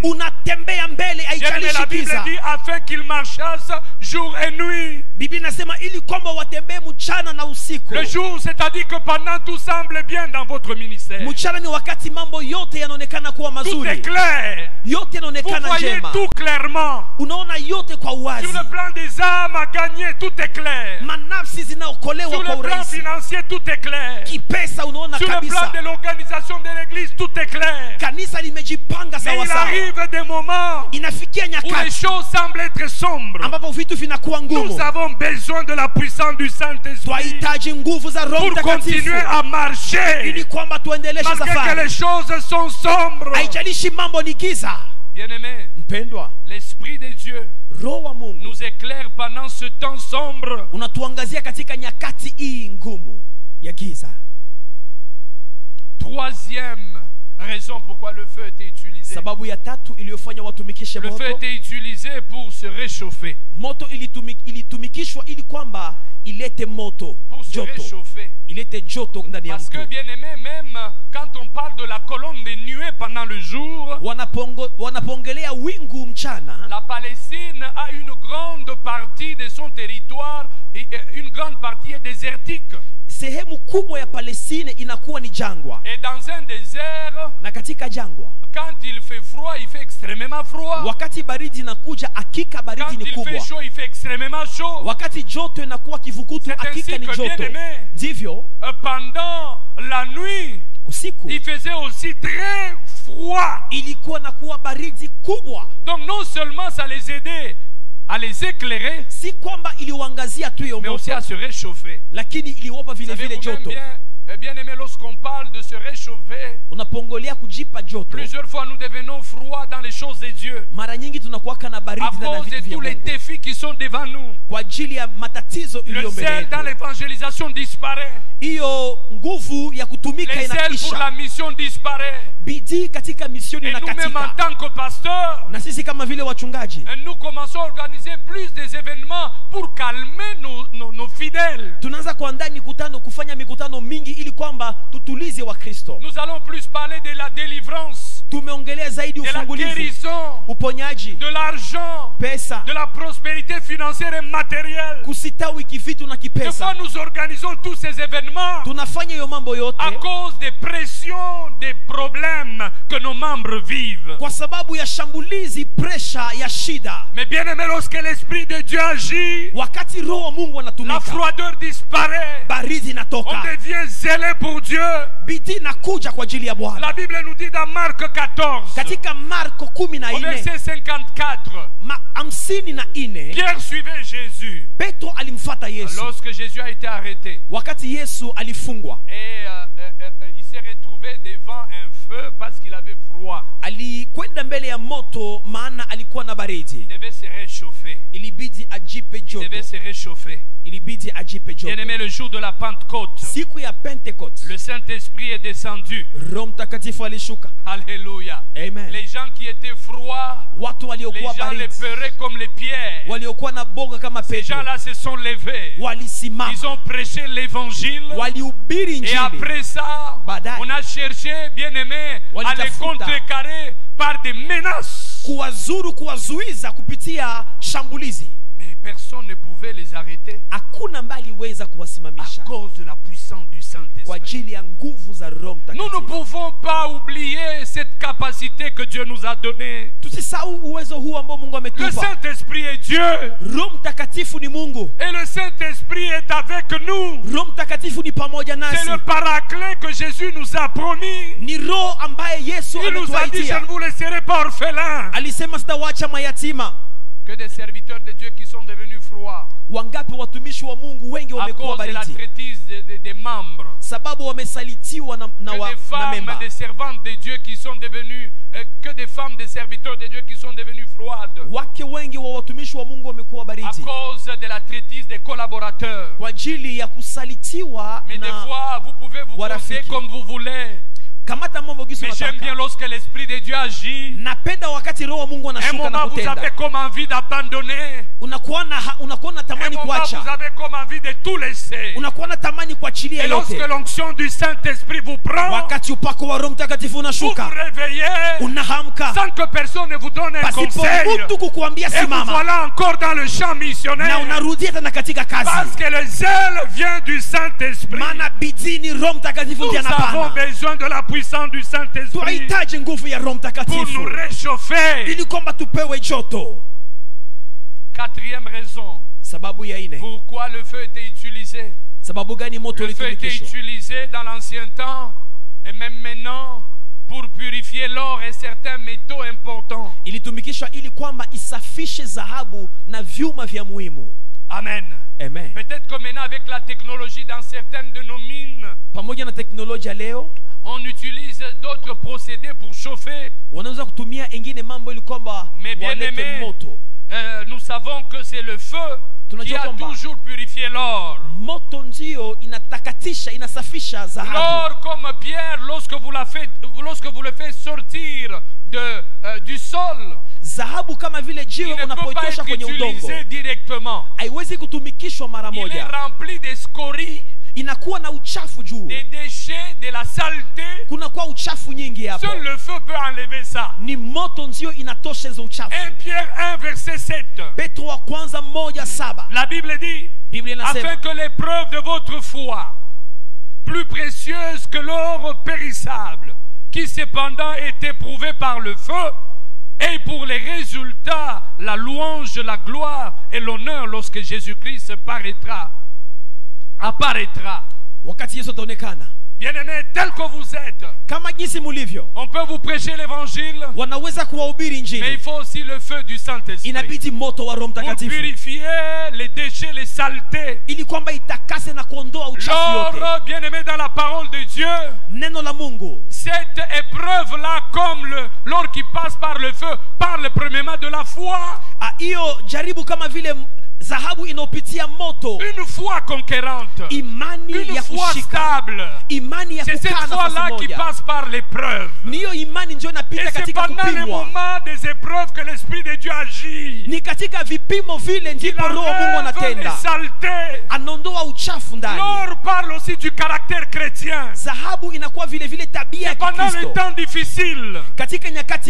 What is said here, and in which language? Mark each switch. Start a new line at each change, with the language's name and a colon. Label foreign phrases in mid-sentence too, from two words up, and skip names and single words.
Swahili: unatembea mbele,
French: Bien aimé,
Swahili: haijalishi
French: la Bible
Swahili: giza.
French: dit afin qu'ils marchassent jour et nuit.
Swahili: Biblia inasema ili kwamba watembee mchana na usiku.
French: Le jour, c'est-à-dire que pendant tout semble bien dans votre ministère.
Swahili: Mchana ni wakati mambo yote yanaonekana kuwa
French: Tout est
Swahili: mazuri,
French: clair.
Swahili: yote
French: Vous
Swahili: yanaonekana
French: voyez
Swahili: njema,
French: tout clairement.
Swahili: unaona yote kwa uwazi.
French: Sur le plan des âmes à gagner, tout est clair.
Swahili: Manafsi zinaokolewa
French: Sur
Swahili: kwa
French: le plan
Swahili: urahisi,
French: financier, tout est clair.
Swahili: kipesa unaona
French: Sur le plan
Swahili: kabisa
French: de l'organisation de l'église, tout est clair.
Swahili: kanisa limejipanga
French: Mais
Swahili: sawa
French: il
Swahili: sawa.
French: arrive des moments
Swahili: Inafikia
French: où les
Swahili: nyakati
French: choses semblent être sombres.
Swahili: ambapo vitu vinakuwa ngumu.
French: Nous avons besoin de la puissance du Saint-Esprit
Swahili: Twahitaji nguvu za Roho
French: pour
Swahili: Mtakatifu
French: continuer à marcher.
Swahili: ili kwamba tuendeleshe
French: Malgré que
Swahili: safari,
French: les choses sont sombres.
Swahili: haijalishi mambo ni giza.
French: Bien-aimés,
Swahili: Mpendwa,
French: l'Esprit de Dieu
Swahili: Roho wa Mungu
French: nous éclaire pendant ce temps sombre.
Swahili: unatuangazia katika nyakati hii ngumu ya giza.
French: Troisième raison pourquoi le feu était utilisé.
Swahili: Sababu ya tatu iliyofanya watumikishe
French: Le feu
Swahili: moto,
French: était utilisé pour se réchauffer.
Swahili: moto ilitumikishwa ili kwamba ilete moto,
French: Pour se
Swahili: joto,
French: réchauffer.
Swahili: ilete joto ndani ya
French: Parce que,
Swahili: mtu.
French: bien aimé, même quand on parle de la colonne des nuées pendant le jour,
Swahili: Wanapongelea wingu mchana.
French: la Palestine a une grande partie de son territoire, et une grande partie est désertique.
Swahili: Sehemu kubwa ya Palestina inakuwa ni jangwa,
French: Et dans un désert,
Swahili: na katika jangwa
French: quand il fait froid, il fait extrêmement froid.
Swahili: wakati baridi inakuja, hakika
French: Quand
Swahili: baridi ni
French: il fait
Swahili: kubwa.
French: chaud, il fait extrêmement chaud.
Swahili: Wakati joto inakuwa kivukutu,
French: C'est
Swahili: hakika
French: ainsi
Swahili: ni
French: que, bien
Swahili: joto.
French: aimé,
Swahili: Ndivyo
French: pendant la nuit,
Swahili: usiku
French: il faisait aussi très froid.
Swahili: ilikuwa na kuwa baridi kubwa,
French: Donc non seulement ça les aidait à les éclairer,
Swahili: si kwamba iliwaangazia tu hiyo
French: mais aussi
Swahili: moto,
French: à se réchauffer.
Swahili: lakini iliwapa vile vile
French: Savez-vous même
Swahili: joto.
French: bien aimé, lorsqu'on parle de se réchauffer,
Swahili: Unapongolea kujipa joto,
French: plusieurs fois nous devenons froids dans les choses de Dieu
Swahili: mara nyingi tunakuwaka na
French: à
Swahili: baridi na
French: cause de
Swahili: vitu vya
French: tous les
Swahili: Mungu
French: défis qui sont devant nous.
Swahili: kwa ajili ya matatizo
French: Le
Swahili: iliyo mbele
French: zèle dans
Swahili: yetu.
French: l'évangélisation disparaît.
Swahili: Hiyo nguvu ya kutumika
French: Le zèle pour la
Swahili: inaisha,
French: mission disparaît.
Swahili: bidii katika misioni
French: Et nous-mêmes en
Swahili: inakatika.
French: tant que pasteurs,
Swahili: Na sisi kama vile wachungaji
French: nous commençons à organiser plus des événements pour calmer nos fidèles.
Swahili: tunaanza kuandaa mikutano, kufanya mikutano mingi ili kwamba tutulize Wakristo.
French: Nous allons plus parler de la délivrance,
Swahili: Tumeongelea zaidi
French: de la
Swahili: ufungulivu,
French: guérison,
Swahili: uponyaji,
French: de l'argent,
Swahili: pesa,
French: de la prospérité financière et matérielle.
Swahili: kusitawi kivitu na
French: Des fois,
Swahili: kipesa.
French: nous organisons tous ces événements
Swahili: Tunafanya hiyo mambo yote
French: à cause des pressions, des problèmes que nos membres vivent.
Swahili: kwa sababu ya shambulizi, presha ya shida.
French: Mais bien aimé, lorsque l'Esprit de Dieu agit,
Swahili: Wakati Roho wa Mungu
French: la
Swahili: anatumika,
French: froideur disparaît.
Swahili: baridi
French: On
Swahili: inatoka,
French: devient zélé pour Dieu.
Swahili: bidii inakuja kwa ajili ya Bwana.
French: La Bible nous dit dans Marc 14,
Swahili: Katika Marko
French: au 14 verset 54, 54 Pierre suivait Jésus
Swahili: Petro alimfuata Yesu
French: lorsque Jésus a été arrêté.
Swahili: wakati Yesu alifungwa,
French: Et il s'est retrouvé devant un feu parce qu'il avait froid. froid.
Swahili: alikwenda mbele ya moto maana alikuwa na
French: Il
Swahili: baridi.
French: devait se réchauffer.
Swahili: Ilibidi ajipe
French: Il
Swahili: joto.
French: devait se réchauffer.
Swahili: Ilibidi ajipe joto.
French: Bien-aimé, le jour de la Pentecôte,
Swahili: Siku ya Pentecote,
French: le Saint-Esprit est descendu.
Swahili: Roho Mtakatifu alishuka. Alléluia. Amen.
French: Les gens qui étaient froids,
Swahili: Watu
French: les
Swahili: waliokuwa
French: gens les
Swahili: baridi,
French: peuraient comme les pierres.
Swahili: waliokuwa na boga kama
French: Ces
Swahili: Petro,
French: gens-là se sont levés.
Swahili: walisimama,
French: Ils ont prêché l'évangile.
Swahili: walihubiri
French: Et
Swahili: injili.
French: après ça,
Swahili: Baadaye,
French: on a cherché, bien aimé, à les
Swahili: walitafuta
French: contrecarrer par des menaces.
Swahili: kuwazuru, kuwazuiza kupitia shambulizi.
French: Mais personne ne pouvait les arrêter
Swahili: Hakuna ambaye aliweza
French: à
Swahili: kuwasimamisha
French: cause de la puissance du
Swahili: kwa
French: Saint-Esprit.
Swahili: ajili ya nguvu za Roho
French: Nous ne
Swahili: Mtakatifu.
French: pouvons pas oublier cette capacité que Dieu nous a donnée.
Swahili: Tusisahau uwezo huu ambao Mungu
French: Le
Swahili: ametupa.
French: Saint-Esprit est Dieu.
Swahili: Roho Mtakatifu ni Mungu.
French: Et le Saint-Esprit est avec nous.
Swahili: Roho Mtakatifu ni pamoja
French: C'est
Swahili: nasi.
French: le paraclet que Jésus nous a promis.
Swahili: Ni Roho ambaye Yesu
French: Il nous a dit, je
Swahili: ametuaidia.
French: ne vous laisserai pas orphelins.
Swahili: Alisema sitawaacha mayatima.
French: Que des serviteurs de Dieu qui sont devenus froids
Swahili: Wangapi watumishi wa Mungu wengi
French: à
Swahili: wamekuwa
French: cause de la
Swahili: baridi
French: traitise des membres.
Swahili: sababu wamesalitiwa na
French: Que des femmes,
Swahili: memba.
French: des servantes de Dieu qui sont devenues, que des femmes, des serviteurs de Dieu qui sont devenues froides.
Swahili: Wake wengi wa watumishi wa Mungu wamekuwa
French: À
Swahili: baridi
French: cause de la traitise des collaborateurs.
Swahili: kwa ajili ya kusalitiwa
French: Mais des
Swahili: na
French: fois, vous pouvez vous
Swahili: warafiki.
French: comporter comme vous voulez.
Swahili: kamata mambo gisi
French: Mais j'aime bien
Swahili: unataka.
French: lorsque l'Esprit de Dieu agit.
Swahili: Napenda wakati Roho wa Mungu
French: Un
Swahili: anashuka na
French: moment, vous avez
Swahili: kutenda.
French: comme envie d'abandonner.
Swahili: Unakuwa na
French: Un
Swahili: tamani
French: moment, vous
Swahili: kuacha.
French: avez comme envie de tout laisser.
Swahili: Unakuwa na tamani kuachilia
French: Et lorsque
Swahili: yote.
French: l'onction du Saint-Esprit vous prend,
Swahili: Wakati upako wa Roho Mtakatifu
French: vous
Swahili: unashuka,
French: vous réveillez
Swahili: unahamka
French: sans que personne ne vous donne un
Swahili: pasipo
French: conseil.
Swahili: mtu kukuambia
French: Et vous
Swahili: simama,
French: voilà encore dans le champ
Swahili: na
French: missionnaire.
Swahili: unarudia tena katika
French: Parce
Swahili: kazi,
French: que le zèle vient du Saint-Esprit.
Swahili: maana bidii ni Roho Mtakatifu
French: Nous
Swahili: ndiye
French: avons
Swahili: anapana.
French: besoin de la puissance du Saint-Esprit
Swahili: Tunahitaji nguvu ya Roho
French: pour
Swahili: Mtakatifu
French: nous réchauffer.
Swahili: ili kwamba tupewe joto.
French: Quatrième raison,
Swahili: Sababu ya ine,
French: pourquoi le feu était utilisé.
Swahili: sababu gani moto
French: Le feu était
Swahili: ulitumikishwa?
French: utilisé dans l'ancien temps et même maintenant pour purifier l'or et certains métaux importants.
Swahili: Ilitumikishwa ili kwamba isafishe dhahabu na vyuma vya muhimu. Amen. Amen.
French: Peut-être que maintenant avec la technologie dans certaines de nos mines,
Swahili: Pamoja na teknolojia leo
French: on utilise d'autres procédés pour chauffer.
Swahili: wanaweza kutumia ingine mambo ili kwamba
French: Mais bien
Swahili: walete
French: aimé,
Swahili: moto.
French: nous savons que c'est le feu qui
Swahili: Tunajua
French: a
Swahili: kwamba
French: toujours purifié l'or.
Swahili: moto ndio inatakatisha, inasafisha dhahabu.
French: L'or comme pierre, lorsque vous le faites sortir du sol,
Swahili: Dhahabu kama vile
French: il
Swahili: jiwe
French: ne peut pas
Swahili: unapoitosha
French: être
Swahili: kwenye udongo,
French: utilisé directement.
Swahili: haiwezi kutumikishwa mara
French: Il est
Swahili: moja,
French: rempli de scories,
Swahili: inakuwa na uchafu juu,
French: des déchets, de la saleté.
Swahili: kunakuwa uchafu nyingi hapo.
French: Seul le feu peut enlever ça.
Swahili: Ni moto ndio inatosha hizo uchafu.
French: 1 Pierre 1 verset 7.
Swahili: Petro wa kwanza 1:7
French: La Bible dit,
Swahili: Biblia inasema
French: afin que l'épreuve de votre foi, plus précieuse que l'or périssable, qui cependant est éprouvé par le feu, ait pour les résultats la louange, la gloire et l'honneur lorsque Jésus-Christ apparaîtra.
Swahili: wakati Yesu ataonekana.
French: Bien-aimés, tel que vous êtes,
Swahili: Kama jinsi mulivyo,
French: on peut vous prêcher l'évangile,
Swahili: wanaweza kuwahubiri
French: mais il
Swahili: injili,
French: faut aussi le feu du Saint-Esprit
Swahili: inabidi moto wa Roho
French: pour
Swahili: Mtakatifu
French: purifier les déchets, les saletés.
Swahili: ili kwamba itakase na kuondoa uchafu yote.
French: L'or, bien-aimé dans la parole de Dieu,
Swahili: Neno la Mungu,
French: cette épreuve-là, comme l'or qui passe par le feu, parle premièrement de la foi.
Swahili: hiyo jaribu kama vile dhahabu inayopitia moto,
French: Une foi conquérante,
Swahili: imani
French: une
Swahili: ya
French: foi
Swahili: kushika,
French: stable.
Swahili: imani ya
French: C'est cette
Swahili: kukaa nafasi
French: foi-là qui
Swahili: moja.
French: passe par l'épreuve.
Swahili: Niyo imani ndio
French: Et
Swahili: inapita
French: c'est
Swahili: katika
French: pendant les
Swahili: kupimwa.
French: moments des épreuves que l'Esprit de Dieu agit.
Swahili: Ni katika vipimo vile
French: Il
Swahili: ndipo Roho wa Mungu
French: enlève les
Swahili: anatenda,
French: saletés.
Swahili: anaondoa uchafu ndani.
French: L'or parle aussi du caractère chrétien.
Swahili: Dhahabu inakuwa vile vile tabia ya
French: C'est pendant les
Swahili: Kikristo.
French: temps difficiles
Swahili: Katika nyakati